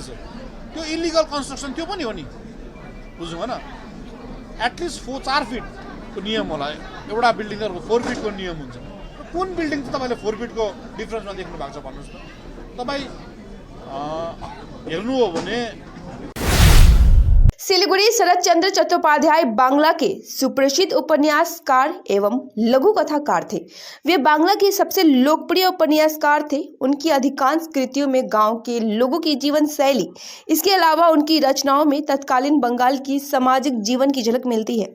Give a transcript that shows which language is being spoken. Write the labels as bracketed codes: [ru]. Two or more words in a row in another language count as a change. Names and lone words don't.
[ne] त्यो [en] illegal construction [ne] त्यो पनि हो नि, बुझ्नु भएन। एटलिस्ट 4 फिटको नियम होला, एउटा बिल्डिङ अर्को 4 फिटको नियम हुन्छ। कुन बिल्डिङ चाहिँ तपाईँले 4 फिटको डिफ्रेन्समा देख्नु भएको छ भन्नुहोस् त। तपाईँ हेर्नु हो भने [hi] सिलीगुड़ी शरद चंद्र चट्टोपाध्याय बांग्ला के सुप्रसिद्ध उपन्यासकार एवं लघु कथाकार थे। वे बांग्ला के सबसे लोकप्रिय उपन्यासकार थे। उनकी अधिकांश कृतियों में गांव के लोगों की जीवन शैली, इसके अलावा उनकी रचनाओं में तत्कालीन बंगाल की सामाजिक जीवन की झलक मिलती है।